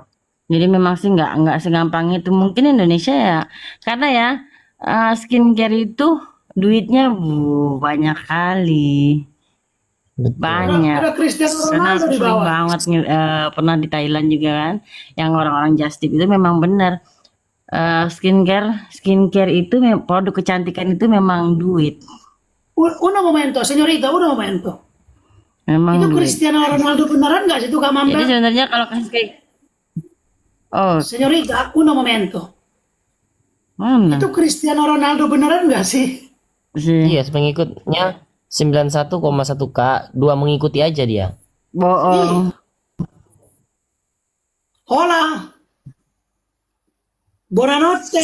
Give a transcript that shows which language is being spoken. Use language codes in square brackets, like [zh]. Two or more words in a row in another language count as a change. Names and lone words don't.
[id] Jadi memang sih nggak segampang itu. Mungkin Indonesia ya karena ya skincare itu duitnya banyak kali. Banyak. Ada Cristiano Karena Ronaldo aku di sering bawah. banget pernah di Thailand juga kan, yang orang-orang [en] just tip [id] itu memang benar. Skincare itu produk kecantikan itu memang duit, [it] Uno momento, signorita, uno momento. [id] memang Itu duit. Cristiano Ronaldo beneran nggak sih itu Kak Jadi Mamba? sebenarnya kalau kasus kayak [it] Signorita, uno momento. [id] mana Itu Cristiano Ronaldo beneran nggak sih? sih Iya, pengikutnya 91,1K, 2 mengikuti aja dia. bohong. [it] Hola. Buonanotte.